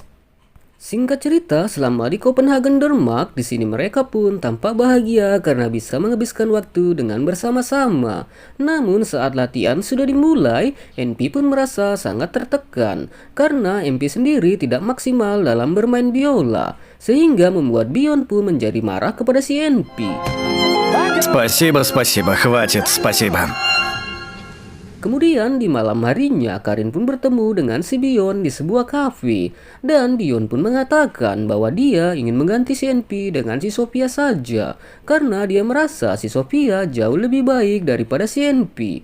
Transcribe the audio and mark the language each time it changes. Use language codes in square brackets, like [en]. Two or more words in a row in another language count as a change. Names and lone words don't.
[id] Singkat cerita, selama di Copenhagen, Denmark, di sini mereka pun tampak bahagia karena bisa menghabiskan waktu dengan bersama-sama. Namun saat latihan sudah dimulai, NP pun merasa sangat tertekan karena NP sendiri tidak maksimal dalam bermain biola, sehingga membuat Bion pun menjadi marah kepada si NP. [ru] Спасибо, хватит, спасибо. [id] Kemudian di malam harinya, Karin pun bertemu dengan si Bion di sebuah kafe. Dan Bion pun mengatakan bahwa dia ingin mengganti si NP dengan si Sofia saja, karena dia merasa si Sofia jauh lebih baik daripada si NP.